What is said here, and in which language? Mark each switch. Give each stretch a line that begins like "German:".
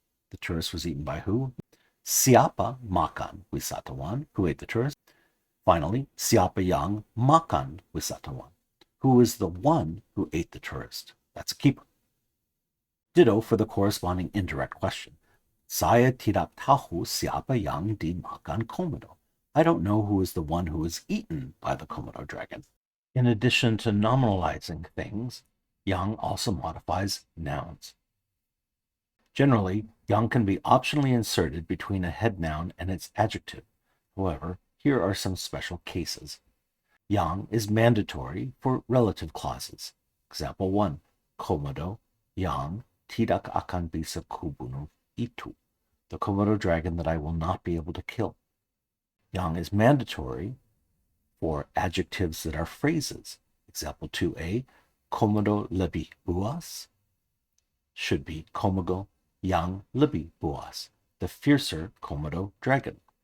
English: The tourist was eaten by who?
Indonesian: Siapa makan wisatawan,
English: who ate the tourist. Finally,
Indonesian: siapa yang makan wisatawan,
English: who is the one who ate the tourist. That's a keeper. Ditto for the corresponding indirect question.
Indonesian: Saya tidak tahu siapa yang dimakan Komodo.
English: I don't know who is the one who was eaten by the Komodo dragon. In addition to nominalizing things, yang also modifies nouns. Generally, yang can be optionally inserted between a head noun and its adjective. However, here are some special cases. Yang is mandatory for relative clauses. Example 1,
Indonesian: Komodo yang tidak akan bisa kubunuh itu.
English: The Komodo dragon that I will not be able to kill. Yang is mandatory for adjectives that are phrases. Example 2a,
Indonesian: Komodo lebih buas
English: should be
Indonesian: Komodo yang lebih buas,
English: the fiercer Komodo dragon.